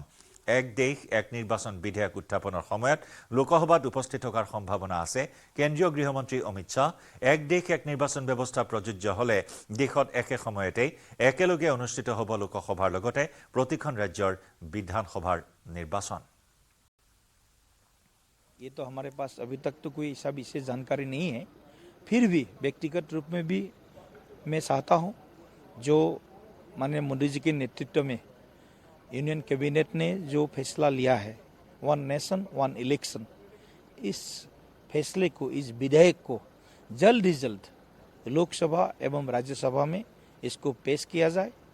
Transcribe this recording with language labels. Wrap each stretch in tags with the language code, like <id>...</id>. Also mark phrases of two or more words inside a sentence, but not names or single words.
<as>এক দেশ এক নিৰ্বাচন বিধেয়ক উত্থাপনৰ সময়ত লোকসভাত উপস্থিত থকাৰ সম্ভাৱনা আছে। কেন্দ্ৰীয় গৃহমন্ত্ৰী অমিত শ্বাহ এক দেশ এক নিৰ্বাচন ব্যৱস্থা প্ৰযোজ্য হলে দেশত একে সময়তেই একেলগে অনুষ্ঠিত হ'ব লোকসভাৰ লগতে প্ৰতিখন ৰাজ্যৰ বিধানসভাৰ নিৰ্বাচন।</as> <hi>ये तो हमारे पास अभी तक तो कोई ऐसा विशेष जानकारी नहीं है। फिर भी व्यक्तिगत रूप में भी मैं चाहता हूँ जो माननीय मोदी जी के नेतृत्व में</hi> <en>union cabinet</en> <hi>ने जो फैसला लिया है,</hi> <en>one nation one election,</en> <hi>इस फैसले को, इस विधेयक को जल्द ही जल्द लोकसभा एवं राज्यसभा में इसको पेश किया जाए</hi>